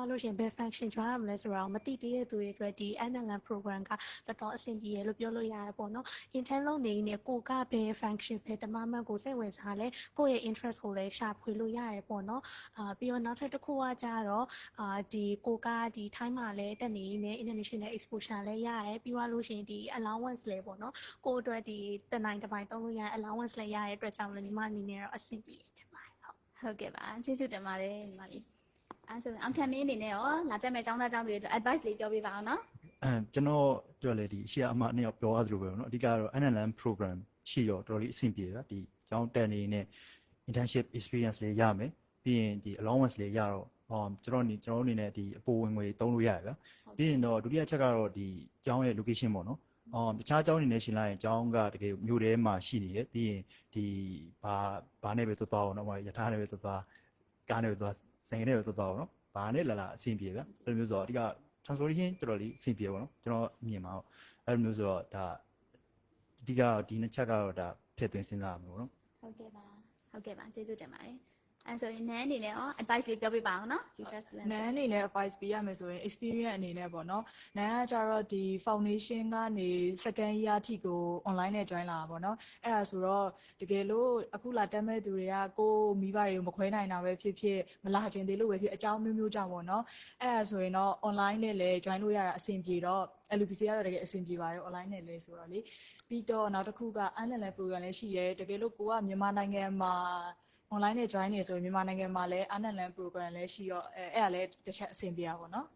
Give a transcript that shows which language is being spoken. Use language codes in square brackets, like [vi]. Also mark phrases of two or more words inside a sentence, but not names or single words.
[my] လို့ရှိရင်ဘယ် function ကျွမ်းရမလဲဆိုတော့မသိသေးတဲ့သူတွေအတွက်ဒီ NLM program ကတော်တော်အဆင်ပြေရလို့ပြောလို့ရတယ်ပေါ့နော် intern လုပ်နေနေကိုကဘယ် function ဘယ်တမမှန်ကိုစိတ်ဝင်စားလဲကိုယ့်ရဲ့ interest ကိုလည်းရှာဖွေလို့ရတယ်ပေါ့နော်ပြီးတော့နောက်ထပ်တစ်ခုကကျတော့ဒီကိုကဒီ time မှာလည်းတက်နေနေ [en] international exposure [my] လည်းရတယ်ပြီးသွားလို့ရှိရင်ဒီ allowance လည်းပေါ့နော်ကိုအတွက်ဒီတနိုင်တစ်ပိုင်းသုံးလို့ရ allowance လည်းရတဲ့အတွက်ကြောင့်လည်းညီမအနေနဲ့တော့အဆင်ပြေချင်ပါတယ်ဟုတ် ဟုတ်ကဲ့ပါကျေးဇူးတင်ပါတယ်ညီမလေးအဲဆိုအောင်ခံမင်းအနေနဲ့ရောလာတက်မဲ့ကျောင်းသားကျောင်းသူတွေအတွက် advice လေးပြောပြပါအောင်နော် ကျွန်တော်ပြောလေဒီရှေ့အမနှစ်ယောက်ပြောရသလိုပဲเนาะအဓိကတော့ NLM program ရှိတော့တော်တော်လေးအဆင်ပြေတာဒီကျောင်းတက်နေနဲ့ [en] internship experience [my] လေးရမယ်ပြီးရင် ဒီ allowance လေးရတော့ကျွန်တော်အနေနဲ့ဒီအပိုဝင်ငွေသုံးလို့ရတယ်ဗျာပြီးရင်တော့ဒုတိယချက်ကတော့ဒီကျောင်းရဲ့ location ပေါ့နော်တခြားကျောင်းတွေနဲ့ရှင်လိုက်ရင်ကျောင်းကတကယ်မြို့ထဲမှာရှိနေတယ်ပြီးရင်ဒီဘာနဲ့ပဲသွားအောင်နော်ရထားနဲ့ပဲသွားကားနဲ့ပဲသွားဆိုင်နဲ့ပဲသွားအောင်နော်ဘာနဲ့လာအဆင်ပြေဗျာအဲ့လိုမျိုးဆိုတော့အဓိက transportation တော်တော်လေးအဆင်ပြေပါတော့ကျွန်တော်မြင်ပါတော့အဲ့လိုမျိုးဆိုတော့ဒါအဓိကဒီနှစ်ချက်ကတော့ဒါထည့်သွင်းစဉ်းစားရမှာပေါ့နော် ဟုတ်ကဲ့ပါကျေးဇူးတင်ပါတယ်အဲဆိုရင်နန်းအနေနဲ့ရော advice လေးပြောပြပါအောင်နော် [en] future students [my] နန်းအနေနဲ့ advice ပေးရမယ်ဆိုရင် experience အနေနဲ့ပေါ့နော်နန်းကကြတော့ဒီ foundation ကနေ second year အထိကို online နဲ့ join လာတာပေါ့နော်အဲ့ဒါ ဆိုတော့တကယ်လို့အခုလာတက်မဲ့သူတွေကကိုမိဘတွေကိုမခွဲနိုင်တာပဲဖြစ်ဖြစ်မလာချင်သေးလို့ပဲဖြစ်အကြောင်းမျိုးမျိုးကြောင့်ပေါ့နော်အဲ့ဒါဆိုရင်တော့ online နဲ့လည်း join လို့ရတာအဆင်ပြေတော့ LUPC ကတော့တကယ်အဆင်ပြေပါတယ် online နဲ့လည်းဆိုတော့လေပြီးတော့နောက်တစ်ခုက NLM program လည်းရှိတယ်တကယ်လို့ကိုကမြန်မာနိုင်ငံမှာonline နဲ့ join နေဆိုရင်မြန်မာနိုင်ငံမှာလည်း NLM program လည်းရှိတော့အဲ့ဒါလည်းတစ်ချက်အဆင်ပြေတာပေါ့နော်